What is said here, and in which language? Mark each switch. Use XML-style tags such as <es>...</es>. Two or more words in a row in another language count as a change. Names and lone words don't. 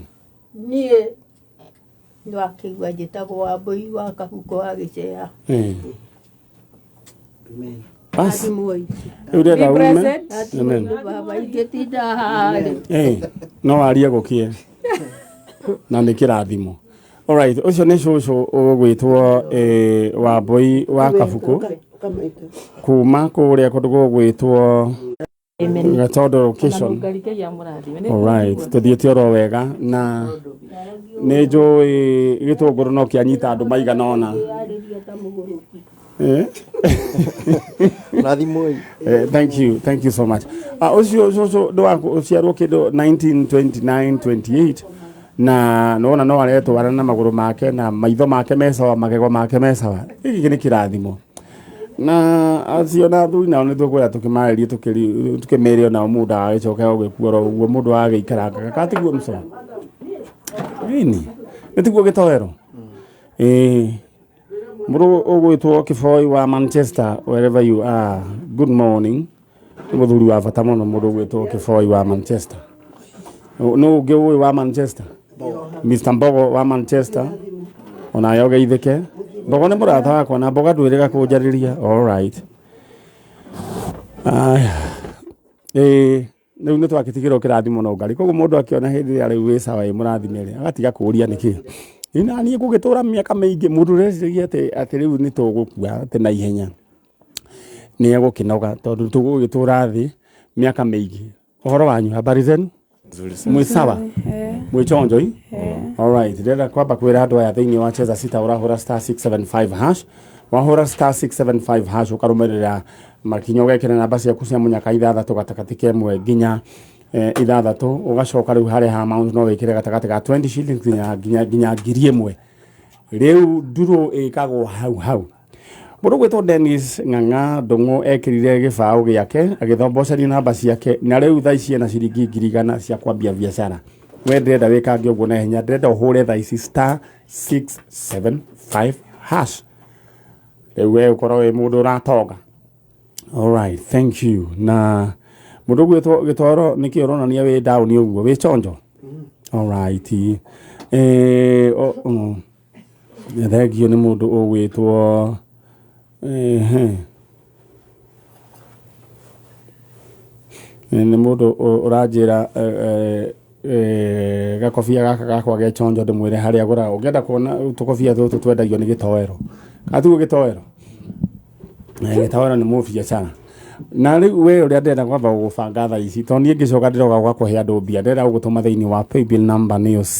<ki>Niĩ nĩwakĩigua njĩtagwo Wambũi wa Kabuko wa Gĩceya. Amen. Basi moi. Amen. Baba ingetinda harĩ. No arie gukie. Na nĩ kĩrathimo.</ki> <en>All right,</en> <ki>ucio nĩ cũcũ ũgwĩtwo Wambũi wa Kabuko kuma kũrĩa kũndũ gũgwĩtwo Gatondo location.</ki> <en>All right,</en> <ki>tuthiĩte oro wega na nĩ njũĩ gĩtũngũrũ no kĩanyita andũ maigana ona.</ki> <en>Thank you so much.</en> <ki>Ucio ndwaciarwo kindu 1929-28 na nona no aretwara na maguru make na maitho make mesawa magego make mesawa. Giki ni kirathimo na acio na thuri nao nitũkwĩra tũkĩmarĩrie tũkĩmerio nao mũndũ agĩcoka gũgĩkuora ũguo mũndũ agĩikaranga katiguo mso nini nĩtiguo gĩtoero mũndũ ũgwĩtwo Kĩboi wa Manchester</ki> <en>wherever you are, good morning.</en> <ki>Mũthuri wa bata mũno mũndũ ũgwĩtwo Kĩboi wa Manchester. No ũngĩ ũĩ wa Manchester? Mr. Mbogo wa Manchester ona yo geithĩke. Mbogo nĩ mũrata wakwa na Mbogo ndwĩrĩga kũnjarĩria.</ki> <en>All right.</en> <ki>Rĩu nĩ twakĩtigĩrwo kĩrathimo no Ngai. Koguo mũndũ akĩona hĩndĩ ĩrĩa rĩu wĩ sawa mũrathimĩre agatiga kũũria nĩkĩ. Ina niĩ gũgĩtũra mĩaka mĩingĩ mũndũ reciria atĩ rĩu nĩ tũgũkua atĩ na ihenya. Nĩ egũkĩnoga tondũ tũgũgĩtũra thĩ mĩaka mĩingĩ. Ũhoro wanyu</ki> <sw>habari zenu?</sw> <ki>Mwĩ sawa? Mwĩ chonjo i?</ki> <en>All right.</en> <ki>Ndĩrenda kwamba kwĩra andũ aya thĩinĩ wa Cheza Sita ũrahũra *675#. Wahũra *675# ũkarũmĩrĩra makinya ũgekĩra namba ciaku cia mũnyaka ithathatũ gatagatĩ ka ĩmwe nginya ithathatũ ugacoka rĩu harĩa ha amount no wĩkĩre gatagatĩ ga 20 shillings nginya 1,000. Rĩu nduro ĩkagwo hau. Mũndũ gwĩtwo Dennis Ng'ang'a Ndung'u ekĩrire gĩbaũ gĩake agĩthomboceria namba ciake na rĩu thaa ici ena ciringi 100 cia kwambia biacara. We ndĩrenda wĩkange ũguo na hinya, ndĩrenda ũhũre thaa ici *675#. Rĩu we ũkorwo wĩ mũndũ ũratonga.</ki> <en>All right, thank you.</en> <ki>Na mũndũ gwĩtwo Gĩtoro nĩkĩ ũronania wĩ down ũguo wĩ chonjo.</ki> <en>All right.</en> <ki>Thegio nĩ mũndũ ũgwĩtwo nĩ mũndũ ũranjĩra gakobia gaka gakwa ge chonjo ndĩmwĩre harĩa agũraga ũngĩenda kuona tũkobia tũtũ twendagio nĩ gĩtoero atugo gĩtoero gĩtoero nĩ mũbiacara na rĩu we ũrĩa ndĩrenda kwamba gũbanga thaa ici tondũ niĩ ngĩcoka ndĩroka gwakũhe andũ mbia ndĩrenda gũgũtũma thĩinĩ wa</ki> <en>paybill number</en> <ki>nĩyo</ki>